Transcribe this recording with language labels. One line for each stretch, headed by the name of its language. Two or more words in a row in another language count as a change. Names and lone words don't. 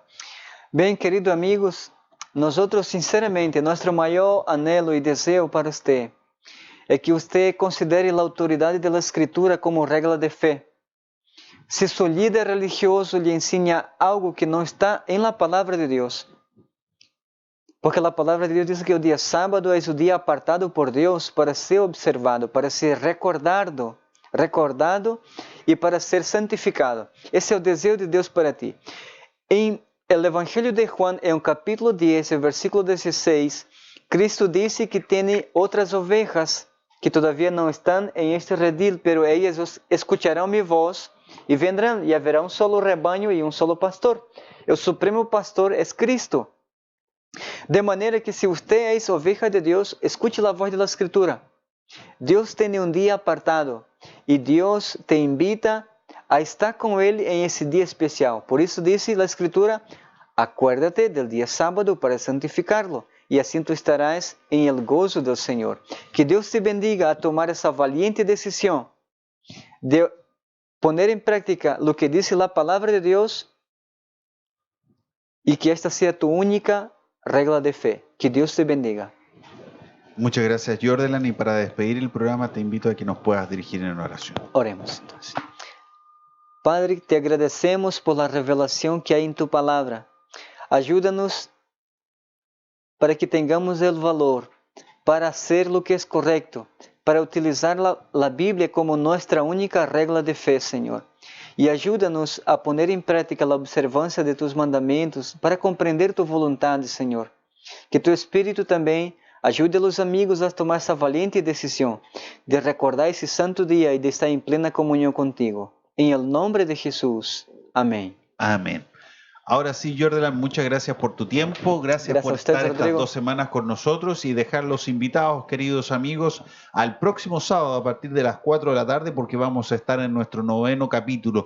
Spanish: Bem, queridos amigos, nosotros sinceramente, nuestro mayor anhelo y deseo para usted es que usted considere la autoridad de la Escritura como regla de fe. Si su líder religioso le enseña algo que no está en la palabra de Dios,
Portuguese: porque a palavra de Deus diz que o dia sábado é o dia apartado por Deus para ser observado, para ser recordado e para ser santificado. Esse é o desejo de Deus para ti. Em el Evangelho de Juan, em capítulo 10, versículo 16, Cristo disse que tem outras ovejas que todavia não estão em este redil,
Spanish: pero ellas
Portuguese: escucharão minha voz e vendrão, e haverá um solo rebanho e um solo pastor. O supremo pastor é Cristo. De maneira que se você é oveja de Deus, escute a voz da Escritura. Deus tem um dia apartado e Deus te invita a estar com Ele em esse dia especial. Por isso diz a Escritura,
Spanish: acuérdate del dia sábado para santificarlo
Portuguese: e assim tu estarás em el gozo do Senhor. Que Deus te bendiga a tomar essa valiente decisão de poner em prática o que diz a palavra de Deus e que esta seja tu única regla de fe.
Spanish: Que Dios te bendiga. Muchas gracias, Jordan. Y para despedir el programa te invito a que nos puedas dirigir en oración. Oremos entonces. Padre, te agradecemos por la revelación que hay en tu palabra. Ayúdanos para que tengamos el valor para hacer lo que es correcto, para utilizar la Biblia como nuestra única regla de fe, Señor.
Portuguese: E ajuda-nos a poner em prática a observância de tus mandamentos para compreender tu vontade, Senhor. Que tu Espírito também ajude os amigos a tomar essa valiente decisão de recordar esse santo dia e de estar em plena comunhão contigo.
Spanish: Em el nombre de Jesús. Amém. Amén. Ahora sí, Jordan, muchas gracias por tu tiempo, gracias por usted, estar Rodrigo. estas 2 semanas con nosotros y dejar los invitados, queridos amigos, al próximo sábado a partir de las 4 de la tarde porque vamos a estar en nuestro 9º capítulo.